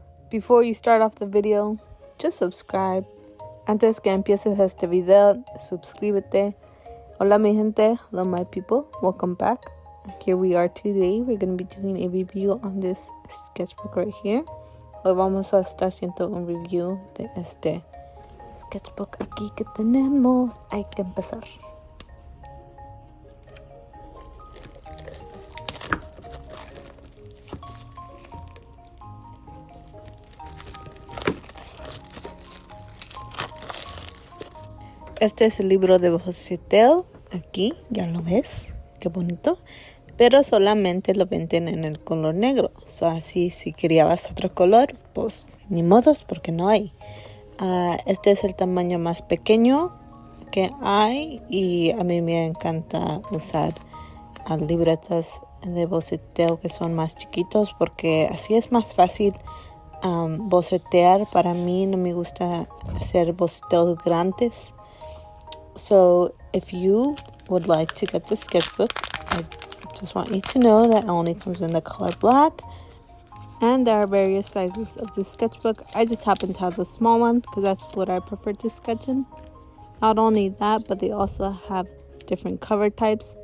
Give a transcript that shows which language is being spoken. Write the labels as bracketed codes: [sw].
[en] Before you start off the video, just subscribe. [es] Antes que empieces este video, suscríbete. Hola mi gente, [en] hello my people, welcome back. Here we are today. We're going to be doing a review on this sketchbook right here. [es] Hoy vamos a estar haciendo un review de este sketchbook aquí que tenemos. Hay que empezar. Este es el libro de boceteo. Aquí, ya lo ves, qué bonito. Pero solamente lo venden en el color negro. So, así, si querías otro color, pues ni modos, porque no hay. Este es el tamaño más pequeño que hay. Y a mí me encanta usar libretas de boceteo que son más chiquitos, porque así es más fácil bocetear. Para mí no me gusta hacer boceteos grandes. [en] So if you would like to get the sketchbook, I just want you to know that it only comes in the color black. And there are various sizes of the sketchbook. I just happen to have the small one because that's what I prefer to sketch in. Not only that, but they also have different cover types.